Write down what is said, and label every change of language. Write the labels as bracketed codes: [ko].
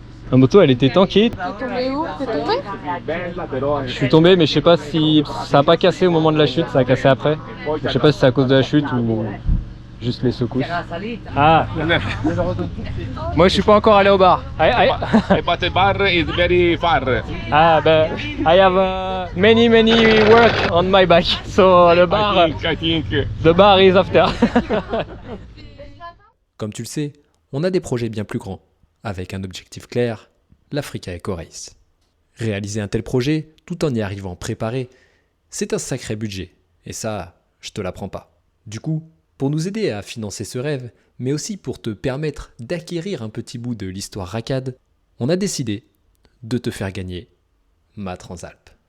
[fr] La moto, elle était tankée. T'es tombé où? T'es tombé? Je suis tombé, mais je sais pas si ça a pas cassé au moment de la chute, ça a cassé après. Je sais pas si c'est à cause de la chute ou juste les secousses. Ah, moi je suis pas encore allé au bar. [en] But the bar is very far. Ah, ben, I have many work on my bike, so the bar is after. [fr] Comme tu le sais, on a des projets bien plus grands, avec un objectif clair, l'Africa Eco Race. Réaliser un tel projet, tout en y arrivant préparé, c'est un sacré budget, et ça, je te l'apprends pas. Du coup, pour nous aider à financer ce rêve, mais aussi pour te permettre d'acquérir un petit bout de l'histoire racade, on a décidé de te faire gagner ma Transalp.